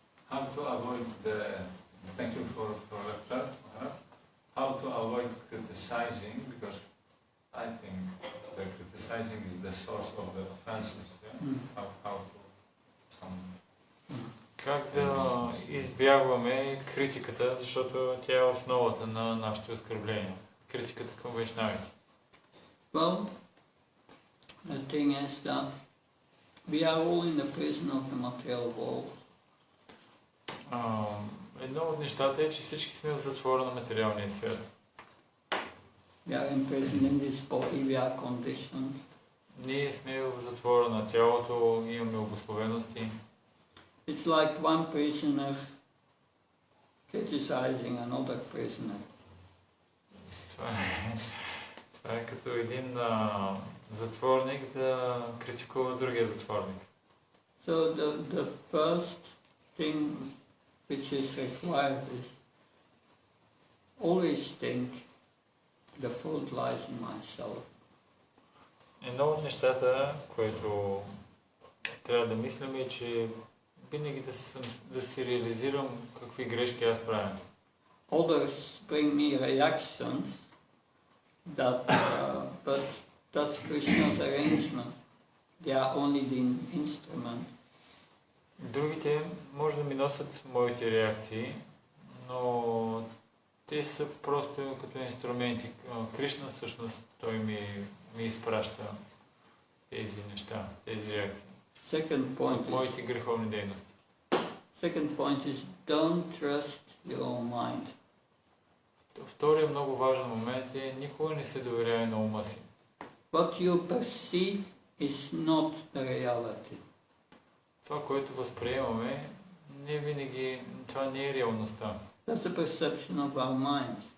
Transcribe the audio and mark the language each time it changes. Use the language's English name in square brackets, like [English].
[English] How to avoid thank you for lecture. How to avoid criticizing, because I think the criticizing is the source of the offenses. Yeah? How to [Bulgarian] Как да избягваме критиката, защото тя е основата на нашите оскърбления. Критиката към вайшнавите. [English] Well, the thing is that we are all in the prison of the material world. [Bulgarian] Едно от нещата е, че всички сме в затвора на материалния свят. [English] We are imprisoned in this body, we are conditioned. [Bulgarian] Ние сме в затвора на тялото, имаме обусловености. [English] It's like one prisoner criticizing another prisoner. [Bulgarian] Това е като един затворник да критикува другия затворник. [English] So the first thing which is required is always think the fault lies in myself. [Bulgarian] Едно от нещата, което трябва да мислим е, че винаги да си реализирам какви грешки аз правя. [English] Others bring me reactions that, but that's Krishna's arrangement. They are only the instrument. [Bulgarian] Другите може да ми носят моите реакции, но те са просто като инструменти. Кришна всъщност той ми изпраща тези неща, тези реакции. Моите греховни дейности. [English] Second point is don't trust your own mind. [Bulgarian] Втория много важен момент е никога не се доверяй на ума си. [English] What you perceive is not the reality. [Bulgarian] Това, което възприемаме, не винаги, това не е реалността. [English] That's the perception of our mind.